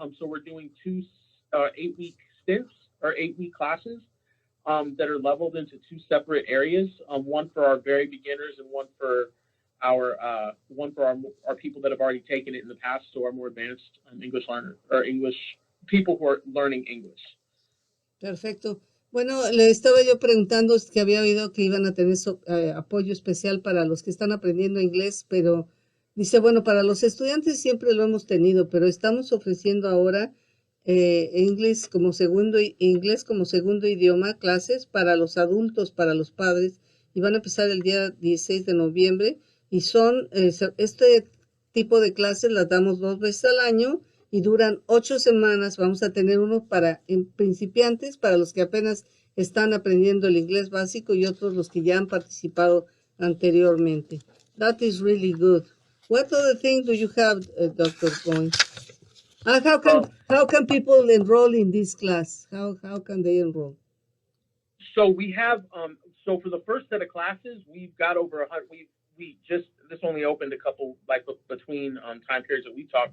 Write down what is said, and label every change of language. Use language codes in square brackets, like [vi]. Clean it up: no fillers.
[en] So we're doing two 8-week stints or 8-week classes that are leveled into two separate areas. One for our very beginners and one for our people that have already taken it in the past, so our more advanced English learners or English people who are learning English. [es] Perfecto. Bueno, le estaba yo preguntando que había oído que iban a tener apoyo especial para los que están aprendiendo inglés, pero dice, bueno, para los estudiantes siempre lo hemos tenido, pero estamos ofreciendo ahora inglés como segundo idioma, clases para los adultos, para los padres, y van a empezar el día 16 de noviembre, y son, este tipo de clases las damos 2 veces al año, y duran 8 semanas. Vamos a tener uno para principiantes, para los que apenas están aprendiendo el inglés básico y otros los que ya han participado anteriormente. [en] That is really good. What other things do you have, Dr. Goines? How can people enroll in this class? How can they enroll? So we have so for the first set of classes, we've got over 100. We just this only opened a couple like between time periods that we talked.